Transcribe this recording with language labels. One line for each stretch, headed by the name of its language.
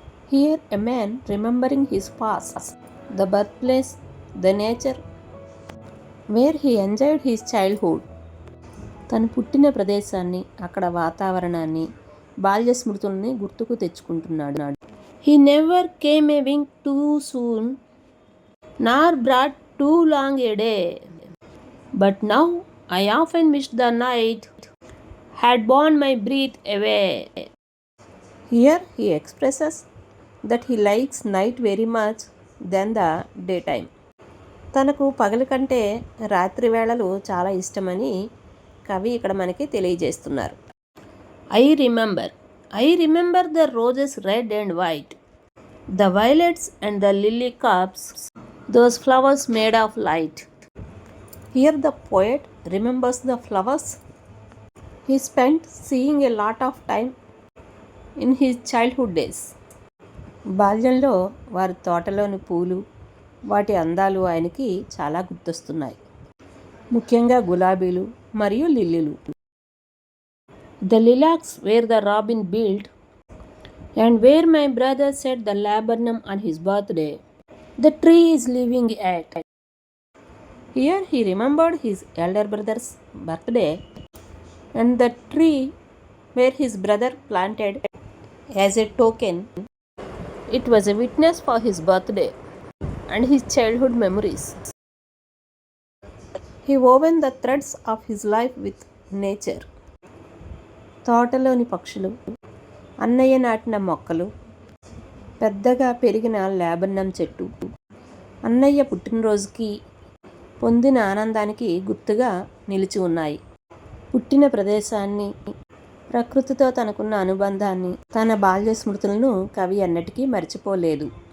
English: Here a man remembering his past, the birthplace, the nature where he enjoyed his childhood.
Telugu: తను పుట్టిన ప్రదేశాన్ని, అక్కడ వాతావరణాన్ని, బాల్య స్మృతుల్ని గుర్తుకు తెచ్చుకుంటున్నాడు.
English: He never came a wink too soon, nor brought too long a day. But now I often wish the night had borne my breath away. Here he expresses that he likes night very much than the daytime.
Telugu: తనకు పగలు కంటే రాత్రి వేళలు చాలా ఇష్టమని కవి ఇక్కడ మనకి తెలియజేస్తున్నారు.
English: I remember the roses red and white, the violets and the lily cups, those flowers made of light. Here the poet remembers the flowers he spent seeing a lot of time in his childhood days.
Telugu: బాల్యంలో వారి తోటలోని పూలు, వాటి అందాలు ఆయనకి చాలా గుర్తొస్తున్నాయి, ముఖ్యంగా గులాబీలు మరియు లిల్లీలు.
English: The lilacs where the robin built, and where my brother set the laburnum on his birthday. The tree is living yet. Here he remembered his elder brother's birthday and the tree where his brother planted as a token. It was a witness for his birthday and his childhood memories. He woven the threads of his life with nature.
Telugu: తోటలోని పక్షులు, అన్నయ్య నాటిన మొక్కలు, పెద్దగా పెరిగిన లాబర్నం చెట్టు, అన్నయ్య పుట్టినరోజుకి పొందిన ఆనందానికి గుర్తుగా నిలిచి ఉన్నాయి. పుట్టిన ప్రదేశాన్ని, ప్రకృతితో తనకున్న అనుబంధాన్ని, తన బాల్య స్మృతులను కవి అన్నటికీ మర్చిపోలేదు.